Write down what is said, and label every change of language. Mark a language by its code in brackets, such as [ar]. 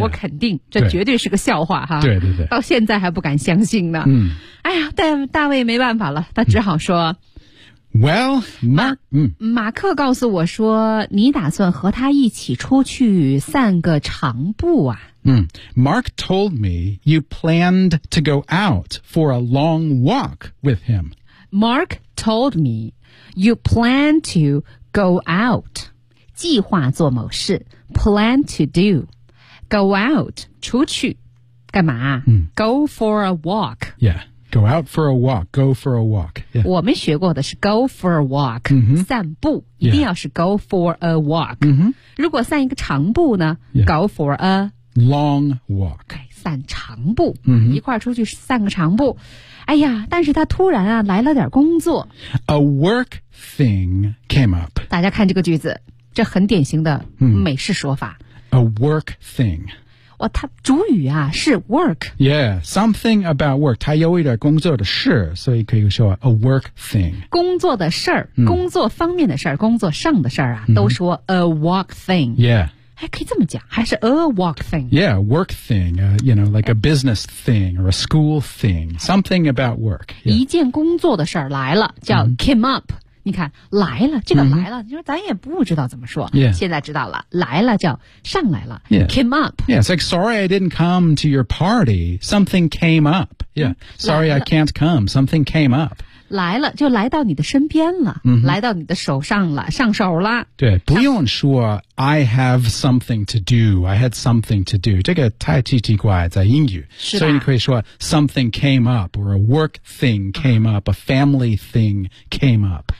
[zh] 我肯定，这绝对是个笑话哈。对对对，到现在还不敢相信呢。嗯，哎呀，大卫没办法了，他只好说。嗯 [en] Well, [zh] 马克告诉我说，你打算和他一起出去散个长步啊。 [en] 嗯 ,Mark told me you planned to go out for a long walk with him. Mark told me you plan to go out. [zh] 计划做某事 , [en] plan to do. Go out, [zh] 出去。干嘛、嗯、 [en] ?Go for a walk. Yeah. Go out for a walk, go for a walk.、Yeah. [zh] 我们学过的是 [en] go for a walk,、 mm-hmm. [zh] 散步一定要是 [en] go for a walk.、 Mm-hmm. [zh] 如果散一个长步呢、 [en] yeah. go for a long walk. [zh] 散长步、 mm-hmm. 一块出去散个长步。哎呀但是他突然啊来了点工作。 [en] A work thing came up. [zh] 大家看这个句子这很典型的美式说法。 [en] Mm. A work thing. [zh] 哇它主语啊是 work [en] Yeah, something about work [zh] 它有一点工作的事所以可以说 [en] a work thing [zh] 工作的事儿、嗯、工作方面的事儿工作上的事儿啊、嗯、都说 [en] a work thing Yeah [zh] 还可以这么讲还是 [en] a work thing Yeah, work thing、you know, like a business thing or a school thing Something about work、yeah. [zh] 一件工作的事儿来了叫 [en] came up、 [zh] 嗯、你看来了这个来了、嗯、你说咱也不知道怎么说、 [en] yeah. [zh] 现在知道了来了叫上来了、 [en] yeah. came up Yeah, it's like, sorry I didn't come to your party. Something came up. Yeah, sorry I can't come. Something came up. [zh] 来了就来到你的身边了、 mm-hmm. 来到你的手上了上手了。对不用说 [en] I have something to do. I had something to do. [zh] 这个太奇奇怪在英语。是吧所以你可以说 [en] something came up, or a work thing came up, a family thing came up.